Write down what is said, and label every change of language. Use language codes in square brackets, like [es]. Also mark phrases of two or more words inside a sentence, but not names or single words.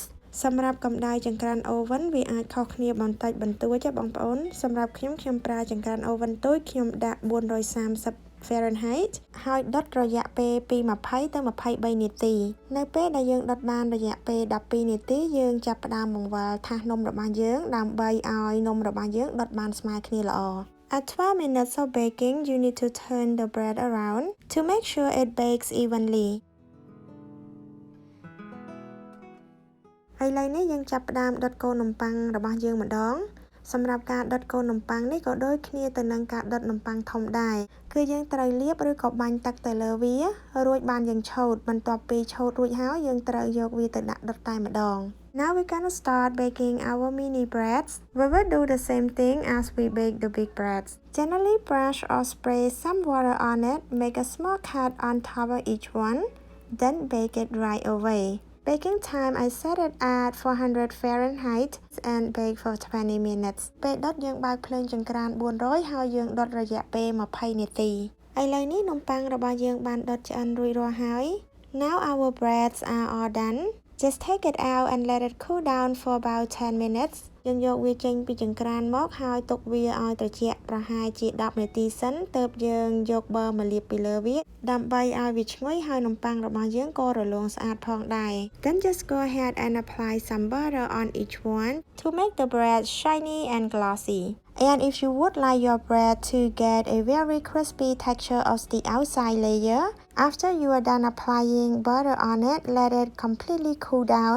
[km] សម្រាប់កម្ដៅចង្ក្រាន oven វាអាចខុសគ្នាបន្តិចបន្តួចទេបងប្អូនសម្រាប់ខ្ញុំប្រើចង្ក្រាន oven តូចខ្ញុំដាក់430 Fahrenheit ហើយដុតរយៈពេលពី20ទៅ23នាទីនៅពេលដែលយើងដុតបានរយៈពេល12នាទីយើងចាប់ផ្ដើមបង្វិលថាសនំរបស់យើងដើម្បីឲ្យនំរបស់យើងដុតបានស្មើគ្នាល្អ [en] At 12 minutes of baking, you need to turn the bread around to make sure it bakes evenly. [km] ឥឡូវនេះយើងចាប់ផ្ដើមដុតកូននំប៉័ងរបស់យើងម្ដងសម្រាប់ការដុតកូននំប៉័ងនេះក៏ដូចគ្នាទៅនឹងការដុតនំប៉័ងធំដែរគឺយើងត្រូវលាបឬក៏បាញ់ទឹកទៅលើវារួចបានយើងឆូតបន្ទាប់ពីឆូតរួចហើយយើងត្រូវយកវាទៅដាក់ដុតតែម្ដង [en] Now we're gonna start baking our mini breads. We will do the same thing as we bake the big breads. Gently brush or spray some water on it. Make a small cut on top of each one. Then bake it right away. Baking time, I set it at 400 Fahrenheit and bake for 20 minutes. [km] ពេលដុតយើងបើកភ្លើងចង្ក្រាន400ហើយយើងដុតរយៈពេល20នាទីឥឡូវនេះនំប៉័ងរបស់យើងបានដុតឆ្អិនរួចរាល់ហើយ [en] Now our breads are all done. Just take it out and let it cool down for about 10 minutes. [km] យើងយកវាចេញពីចង្ក្រានមកហើយទុកវាឲ្យត្រជាក់ប្រហែលជា10នាទីសិនទើបយើងយកប័រមកលាបពីលើវាដើម្បីឲ្យវាឈ្ងុយហើយនំប៉័ងរបស់យើងក៏រលោងស្អាតផងដែរ [en] Then just go ahead and apply some butter on each one to make the bread shiny and glossy. And if you would like your bread to get a very crispy texture of the outside layer, after you are done applying butter on it, let it completely cool down.